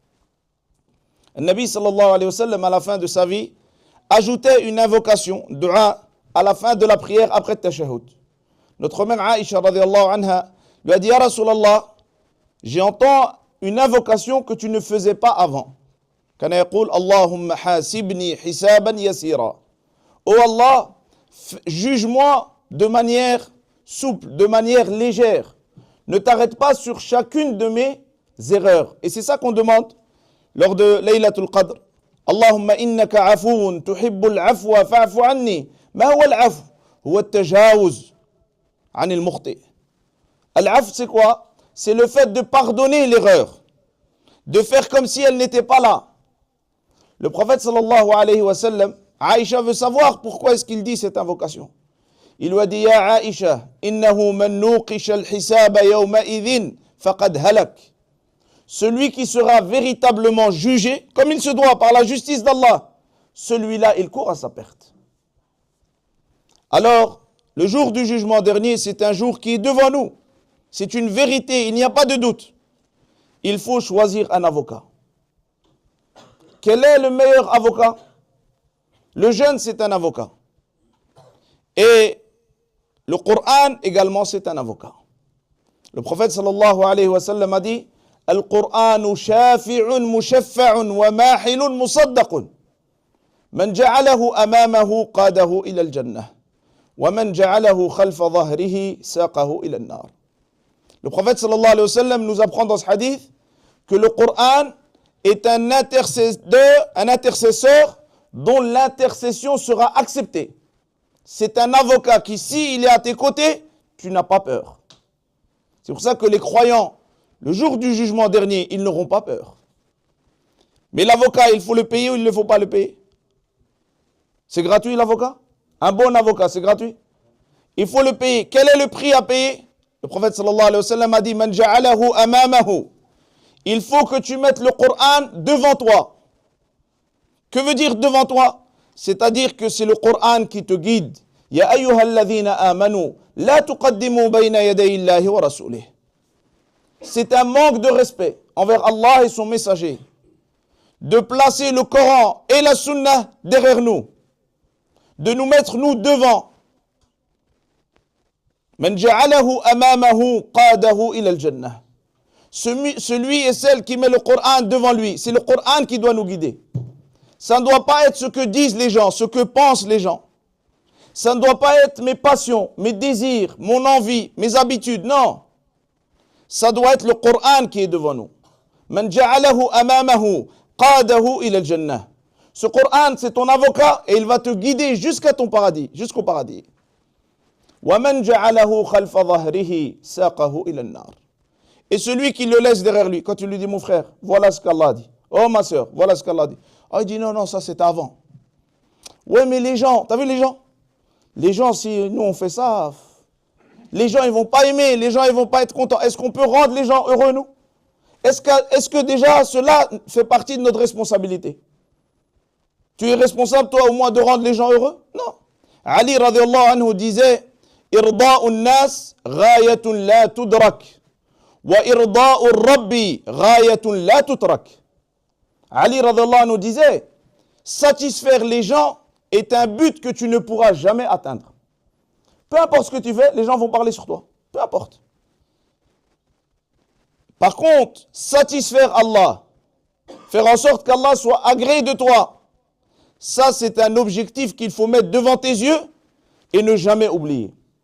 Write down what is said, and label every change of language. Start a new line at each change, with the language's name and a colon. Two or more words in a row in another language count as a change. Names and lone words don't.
French: Le Nabi
Arabic: صلى الله عليه وسلم,
French: à la fin de sa vie, ajoutait une invocation, dua, à la fin de la prière après le tashahhud. Notre mère Aïcha
Arabic: رضي الله عنها
French: lui a dit:
Arabic: يا رسول الله,
French: j'entends une invocation que tu ne faisais pas avant.
Arabic: كان يقول اللهم حاسبني حسابا يسيرا.
French: Oh Allah, juge-moi de manière souple, de manière légère. Ne t'arrête pas sur chacune de mes erreurs. Et c'est ça qu'on demande lors de Laylatul Qadr.
Arabic: اللهم إنك عفو تحب العفو فاعف عني. ما هو العفو? هو التجاوز عن المخطئ.
French: Al-afw c'est quoi? C'est le fait de pardonner l'erreur, de faire comme si elle n'était pas là. Le prophète
Arabic: صلى الله عليه وسلم,
French: Aïcha veut savoir pourquoi est-ce qu'il dit cette invocation. Il lui a dit:
Arabic: يا عائشة إنه من نوقش الحساب يومئذ فقد هلك.
French: Celui qui sera véritablement jugé comme il se doit par la justice d'Allah, celui-là il court à sa perte. Alors, le jour du jugement dernier, c'est un jour qui est devant nous. C'est une vérité, il n'y a pas de doute. Il faut choisir un avocat. Quel est le meilleur avocat? Le jeune, c'est un avocat. Et le Coran également, c'est un avocat. Le prophète
Arabic: صلى الله عليه وسلم
French: a dit:
Arabic: القرآن شافع مشفع وماحل مصدق. من جعله أمامه قاده إلى الجنة. ومن جعله خلف ظهره ساقه إلى النار.
French: Le prophète
Arabic: صلى الله عليه وسلم
French: nous apprend dans ce hadith que le Coran est un intercesseur dont l'intercession sera acceptée. C'est un avocat qui, s'il est à tes côtés, tu n'as pas peur. C'est pour ça que les croyants, le jour du jugement dernier, ils n'auront pas peur. Mais l'avocat, il faut le payer ou il ne faut pas le payer? C'est gratuit l'avocat? Un bon avocat, c'est gratuit? Il faut le payer. Quel est le prix à payer? Le prophète
Arabic: صلى الله عليه وسلم
French: a dit:
Arabic: من جعله أمامه.
French: Il faut que tu mettes le Coran devant toi. Que veut dire devant toi? C'est-à-dire que c'est le Coran qui te guide.
Arabic: يا أيها الذين آمنوا لا تقدموا بين يدي الله ورسوله.
French: C'est un manque de respect envers Allah et son messager de placer le Coran et la Sunna derrière nous, de nous mettre nous devant.
Arabic: من جعله أمامه قاده إلى الجنة.
French: Celui et celle qui met le Coran devant lui, c'est le Coran qui doit nous guider. Ça ne doit pas être ce que disent les gens, ce que pensent les gens. Ça ne doit pas être mes passions, mes désirs, mon envie, mes habitudes. Non. Ça doit être le Coran qui est devant nous.
Arabic: من جعله أمامه قاده إلى الجنة.
French: Ce Coran, c'est ton avocat et il va te guider jusqu'à ton paradis, jusqu'au paradis.
Arabic: ومن جعله خلف ظهره ساقه إلى النار.
French: Et celui qui le laisse derrière lui, quand tu lui dis mon frère, voilà ce qu'Allah dit. Oh ma soeur, voilà ce qu'Allah dit. Oh, il dit non, non, ça c'était avant. Ouais, mais les gens, t'as vu les gens? Les gens, si nous on fait ça, les gens ils vont pas aimer, les gens ils vont pas être contents. Est-ce qu'on peut rendre les gens heureux, nous? Est-ce que déjà cela fait partie de notre responsabilité? Tu es responsable toi au moins de rendre les gens heureux?
Arabic: Non. Ali رضي الله عنه disait رضا الناس غاية لا تدرك ورضا الرب غاية لا تترك.
French: Ali
Arabic: رضي الله عنه
French: disait satisfaire les gens est un but que tu ne pourras jamais atteindre. Peu importe ce que tu fais, les gens vont parler sur toi. Peu importe. Par contre, satisfaire Allah, faire en sorte qu'Allah soit agréé de toi, ça c'est un objectif qu'il faut mettre devant tes yeux et ne jamais oublier.